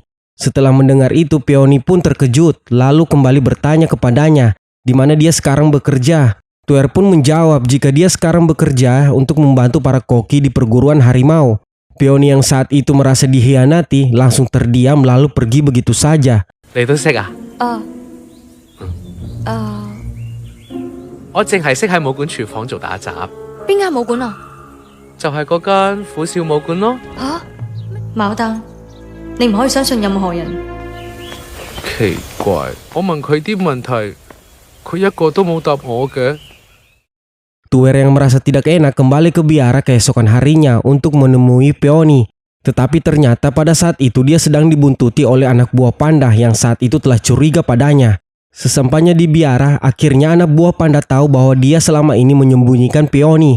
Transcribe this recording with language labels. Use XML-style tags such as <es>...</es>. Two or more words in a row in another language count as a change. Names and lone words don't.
<id>Setelah mendengar itu, Peony pun terkejut lalu kembali bertanya kepadanya di mana dia sekarang bekerja. Tuer pun menjawab jika dia sekarang bekerja untuk membantu para koki di perguruan harimau. Peony yang saat itu merasa dikhianati langsung terdiam lalu pergi begitu saja.</id> <yue>你都識啊？我淨係識喺武館廚房做打雜，邊間武館啊？就係嗰間虎嘯武館咯。嚇，牡丹，你唔可以相信任何人。奇怪，我問佢啲問題，佢一個都冇答我嘅。</yue> <id>Tuer yang merasa tidak enak kembali ke biara keesokan harinya untuk menemui Peony. Tetapi ternyata pada saat itu dia sedang dibuntuti oleh anak buah panda yang saat itu telah curiga padanya. Sesampainya di biara, akhirnya anak buah panda tahu bahwa dia selama ini menyembunyikan Peony.</id>